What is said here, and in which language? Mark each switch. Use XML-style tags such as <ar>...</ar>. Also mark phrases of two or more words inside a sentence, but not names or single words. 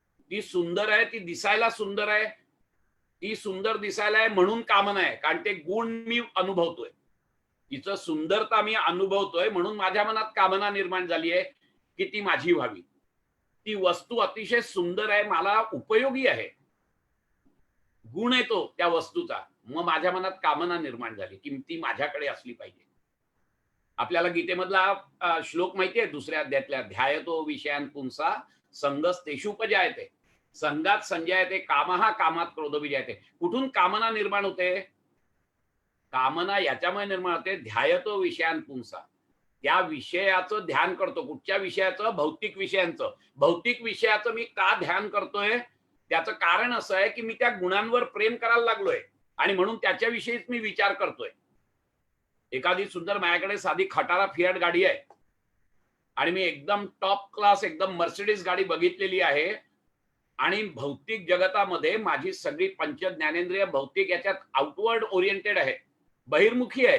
<mr>ती सुंदर आहे, ती दिसायला सुंदर आहे, ती सुंदर दिसायला आहे म्हणून कामना आहे, कारण ते गुण मी अनुभवतोय, तिचं सुंदरता मी अनुभवतोय म्हणून माझ्या मनात कामना निर्माण झाली आहे की ती माझी व्हावी. ती वस्तू अतिशय सुंदर आहे, मला उपयोगी आहे, गुण येतो त्या वस्तूचा, मग माझ्या मनात कामना निर्माण झाली की ती माझ्याकडे असली पाहिजे. आपल्याला गीतेमधला श्लोक माहितीये दुसऱ्या अध्यायातल्या,</mr> <sa>ध्यायतो विषयान पुंसा संगस्तेषुपजायते, संगात संजयते कामहा कामात क्रोध विजयते.</sa> <mr>कुठून कामना निर्माण होते? कामना याच्यामुळे निर्माण होते,</mr> <sa>ध्यायतो विषयान पुंसा,</sa> <mr>त्या विषयाचं ध्यान करतो. कुठच्या विषयाचं? भौतिक विषयांचं. भौतिक विषयाचं मी का ध्यान करतोय? त्याचं कारण असं आहे की मी त्या गुणांवर प्रेम करायला लागलोय आणि म्हणून त्याच्याविषयीच मी विचार करतोय. एखादी सुंदर माझ्याकडे साधी खटारा फियाट गाडी आहे आणि मी एकदम</mr> <en>top class</en> <mr>एकदम मर्सिडीज गाडी बघितलेली आहे आणि भौतिक जगतामध्ये माझी सगळी पंच ज्ञानेंद्रिय भौतिक याच्यात</mr> <en>outward oriented</en> <mr>आहे, बहिर्मुखी आहे.</mr>